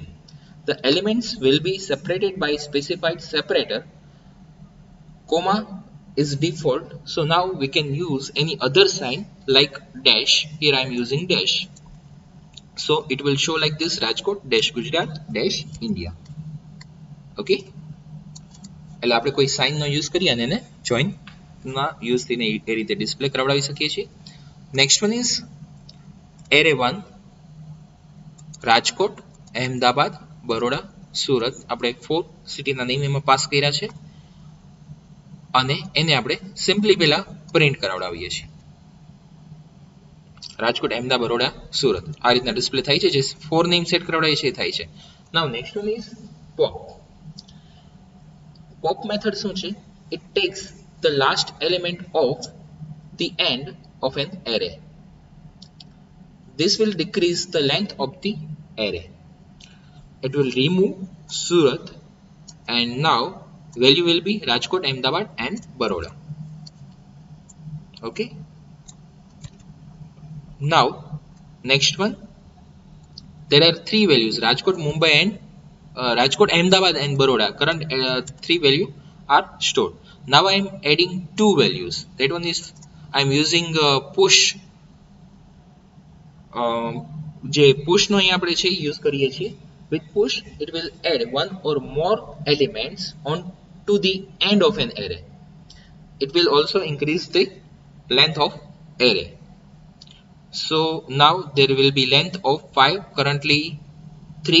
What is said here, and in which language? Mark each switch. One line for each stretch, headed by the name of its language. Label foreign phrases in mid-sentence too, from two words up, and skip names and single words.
English: The elements will be separated by specified separator. Comma is default, so now we can use any other sign like dash. Here I am using dash. So it will show like this: Rajkot dash Gujarat dash India. Okay.
Gujarati: એટલે આપણે કોઈ સાઇનનો યુઝ કરી અને એને જોઈનના યુઝ થઈને એ રીતે ડિસ્પ્લે કરાવડાવી શકીએ છીએ.
English: Next one is array 1 Rajkot, Ahmedabad, Baroda, Surat.
Gujarati: આપણે 4 સિટીના નેમ એમાં પાસ કર્યા છે અને એને આપણે સિમ્પલી પહેલા પ્રિન્ટ કરાવડાવીએ છીએ. રાજકોટ, અહેમદાબાદ, બરોડા, સુરત આ રીતના ડિસ્પ્લે થાય છે. જે 4
English: name set
Gujarati: કરાવડાવીએ છીએ થાય છે.
English: Now next one is pop. pop method
Gujarati: શું છે?
English: It takes the last element of the end of an array. This will decrease the length of the array. It will remove Surat and now value will be Rajkot, Ahmedabad and Baroda. Okay. Now next one, there are 3 values Rajkot, Mumbai and Rajkot, Ahmedabad and Baroda. Current 3 value are stored. Now I am adding 2 values. That one is I am using push.
Gujarati: જે પુશનો અહીં આપણે છે યુઝ કરીએ છીએ.
English: with push it will add one or more elements on to the end of an array. It will also increase the length of array. So now there will be length of 5, currently 3.